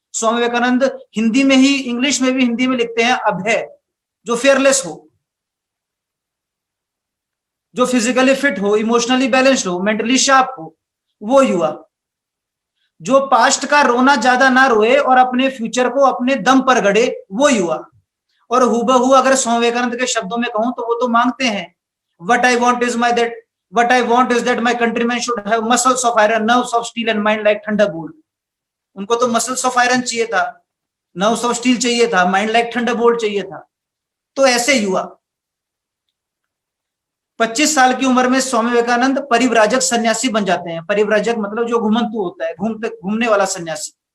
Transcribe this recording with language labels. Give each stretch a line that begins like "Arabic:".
Hindi: स्वामी विवेकानंद हिंदी में ही, इंग्लिश में भी हिंदी में लिखते हैं अभय, जो फियरलेस हो, जो
English: physically fit
Hindi: हो,
English: emotionally balanced
Hindi: हो,
English: mentally sharp
Hindi: हो, वो युवा। जो पास्ट का रोना ज्यादा ना रोए और अपने फ्यूचर को अपने दम पर गढ़े, वो युवा। और हूबहू अगर स्वामी विवेकानंद के शब्दों में कहूं तो वो तो मांगते हैं,
English: what I want is that my countrymen should have muscles of iron, nerves of steel and mind like thunderbolt.
Hindi: उनको तो मसल्स ऑफ आयरन चाहिए था, नर्व्स ऑफ स्टील चाहिए था, माइंड लाइक थंडरबोल्ट चाहिए था। तो ऐसे युवा 25 साल की उम्र में स्वामी विवेकानंद परिव्राजक सन्यासी बन जाते हैं। परिव्राजक मतलब जो घुमंतु होता है, घूमने वाला सन्यासी।